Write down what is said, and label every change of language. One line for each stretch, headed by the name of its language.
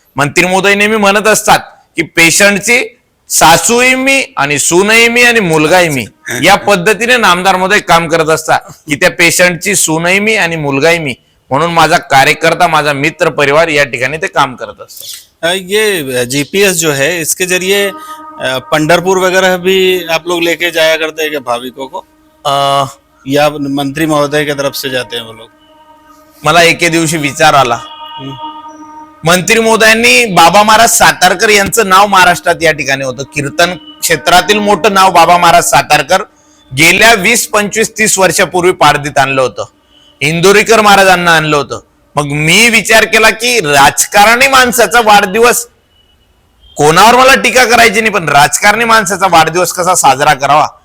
Marathi: मंत्री मोदी नेहमी म्हणत असतात की पेशंटची सासूही मी आणि सूनही मी आणि मुलगाही मी, या पद्धतीने नामदार मोदी काम करत असतात की त्या पेशंटची सूनही मी आणि मुलगाही मी. म्हणून माझा कार्यकर्ता माझा मित्र परिवार या ठिकाणी ते काम करत असतात.
Hindi: ये जीपीएस जो है इसके जरिए पंढरपुर वगैरह भी आप लोग लेके जाया करते हैं क्या भाविकों को? या मंत्री महोदय की तरफ से जाते हैं वो लोग?
Marathi: मला एके दिवशी विचार आला, मंत्री महोदयांनी बाबा महाराज सातारकर यांचं नाव महाराष्ट्रात या ठिकाणी होतं. कीर्तन क्षेत्रातील मोठं नाव बाबा महाराज सातारकर गेल्या 20, 25, 30 वर्षापूर्वी पारदीत आणलं होतं. इंदोरीकर महाराजांना आणलं होतं. मग मी विचार केला की राजकारणी माणसाचा वाढदिवस, कोणावर मला टीका करायची नाही, पण राजकारणी माणसाचा वाढदिवस कसा साजरा करावा.